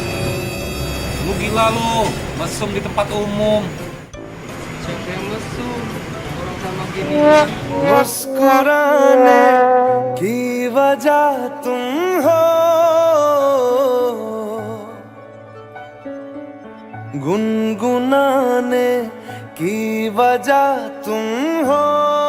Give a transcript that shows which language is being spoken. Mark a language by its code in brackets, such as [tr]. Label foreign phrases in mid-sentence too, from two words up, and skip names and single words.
[id] lu gila lu, mesum di tempat umum. Siapa yang mesum? Orang sama gini. [hi] मुस्कुराने की वजह तुम हो, गुनगुनाने की वजह तुम हो।